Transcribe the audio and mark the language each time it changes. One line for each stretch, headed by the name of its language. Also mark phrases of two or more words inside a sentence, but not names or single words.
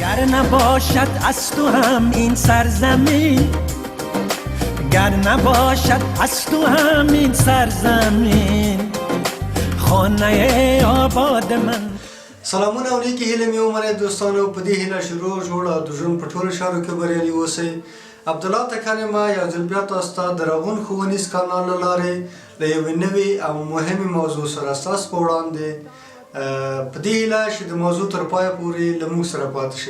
Persian: گر نباشد از تو هم این سرزمین، گر نباشد از تو هم این سرزمین، خانه آباد من.
Pashto: سلامونه او نیکی هیله مې ومنئ دوستانو، په دې هیله چې روغ جوړ او د ژوند په ټولو چارو کې بریالي اوسئ. عبدالله تکن یم، یو ځل بیا تاسو ته د رغون ښوونیز کانال له لارې د یوې نوې او مهمې موضوع سره ستاسو په وړاندې په دې هیله چې د موضوع تر پایه پورې له موږ سره پاتې شئ.